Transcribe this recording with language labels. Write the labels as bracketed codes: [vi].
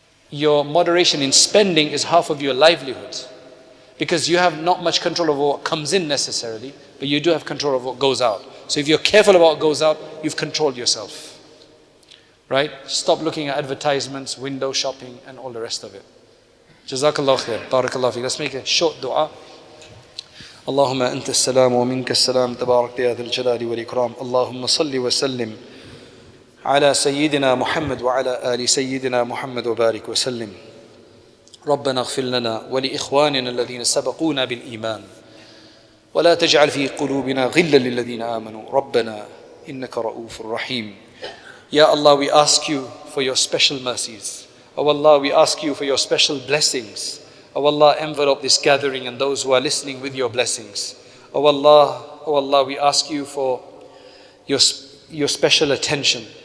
[en] Your moderation in spending is half of your livelihood. Because you have not much control over what comes in necessarily, but you do have control of what goes out. So if you're careful about what goes out, you've controlled yourself. right? Stop looking at advertisements, window shopping, and all the rest of it. Jazakallah khair. Barakallah fi. Let's make a short dua. [ar] اللهم أنت السلام ومنك السلام تبارك يا ذا الجلال والإكرام اللهم صل وسلم على سيدنا محمد وعلى آل سيدنا محمد وبارك وسلم ربنا اغفر لنا ولإخواننا الذين سبقونا بالإيمان ولا تجعل في قلوبنا غلا للذين آمنوا ربنا إنك رؤوف رحيم. [en] Ya Allah, we ask you for your special mercies. Oh Allah, we ask you for your special blessings. Oh Allah, envelop this gathering and those who are listening with your blessings. Oh Allah, we ask you for your special attention.